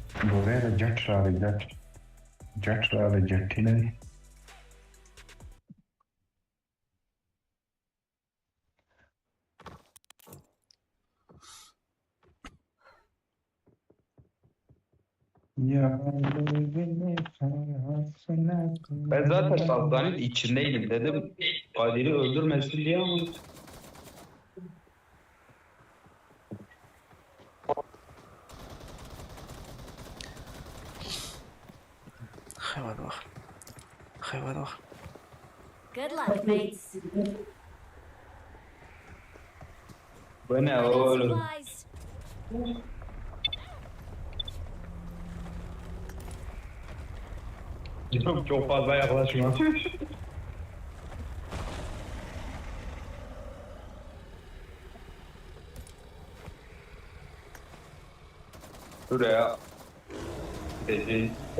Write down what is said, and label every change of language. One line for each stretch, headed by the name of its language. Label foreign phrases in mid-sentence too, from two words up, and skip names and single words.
Turkish: Buraya da jet
Pashto: راغی جټ راغی جټي نه دي
Turkish: Ben zaten hastanenin içindeydim dedim. Kadir'i öldürmesin diye ama خیبر بخ خیبر بخ
English: Good luck, mates.
Turkish: bu ne
English: I got
Turkish: oğlum?
English: supplies.
Turkish: Çok fazla yaklaşma. Şuraya gideceğiz.